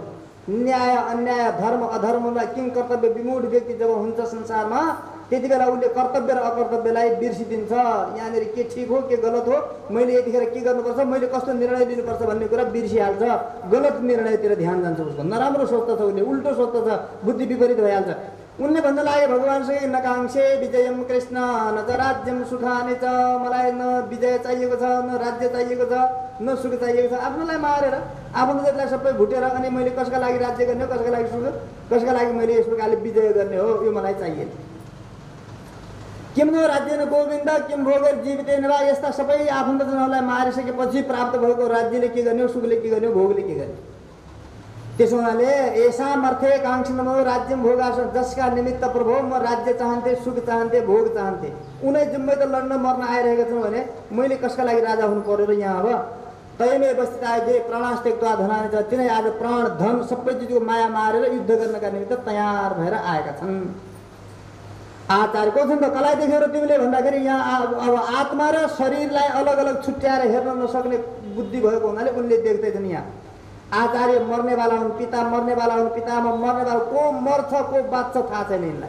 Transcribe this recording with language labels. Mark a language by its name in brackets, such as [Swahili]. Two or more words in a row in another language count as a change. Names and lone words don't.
[Nepali] न्याय अन्याय धर्म अधर्मलाई किङ कर्तव्य विमूढ व्यक्ति जब हुन्छ संसारमा, त्यति बेला उसले कर्तव्य र अकर्तव्यलाई बिर्सिदिन्छ। यहाँनिर के ठिक हो के गलत हो, मैले यतिखेर के गर्नुपर्छ, मैले कस्तो निर्णय लिनुपर्छ भन्ने कुरा बिर्सिहाल्छ। गलत निर्णयतिर ध्यान जान्छ उसको, नराम्रो सोच्दछ उसले, उल्टो सोच्दछ, बुद्धि विपरीत भइहाल्छ। उनले भन्न लागे भगवान्सँग [Sanskrit] नकाङ्क्षे विजयम कृष्ण न च राज्यम सुखानि च, [Nepali] मलाई न विजय चाहिएको छ, न राज्य चाहिएको छ, न सुख चाहिएको छ। आफ्नोलाई मारेर आफ्नो जतिलाई सबै भुटेर अनि मैले कसका लागि राज्य गर्ने हो, कसका लागि सुख, कसका लागि मैले यस प्रकारले विजय गर्ने हो, यो मलाई चाहिएन। [Sanskrit] किम नो राज्य न गोविन्द किम भोगेर जीवितेन वा, [Nepali] यस्ता सबै आफन्तजनहरूलाई मारिसकेपछि प्राप्त भएको राज्यले के गर्ने हो, सुखले के गर्ने हो, भोगले के गर्ने। त्यसो हुनाले [Sanskrit] येषाम् अर्थे काङ्क्षिणो राज्यम भोगास, [Nepali] जसका निमित्त प्रभु म राज्य चाहन्थे, सुख चाहन्थे, भोग चाहन्थे, उनै जम्मै त लड्न मर्न आइरहेका छन् भने मैले कसका लागि राजा हुनु पर्यो र यहाँ? [Sanskrit] अब तयमै बस्ती आए प्राणास्तेक्त्वा धनानि च, [Nepali] तिनै आज प्राण धन सबै चिजको माया मारेर युद्ध गर्नका निमित्त तयार भएर आएका छन्। आचार्य को छन् त, कसलाई देखेर तिमीले भन्दाखेरि यहाँ अब आत्मा र शरीरलाई अलग अलग छुट्याएर हेर्न नसक्ने बुद्धि भएको हुनाले उनले देख्दैछन्। यहाँ आचार्य मर्नेवाला हुन्, पिता मर्नेवाला हुन्, पितामा मर्नेवाला, को मर्छ को बाँच्छ थाहा छैन यिनलाई।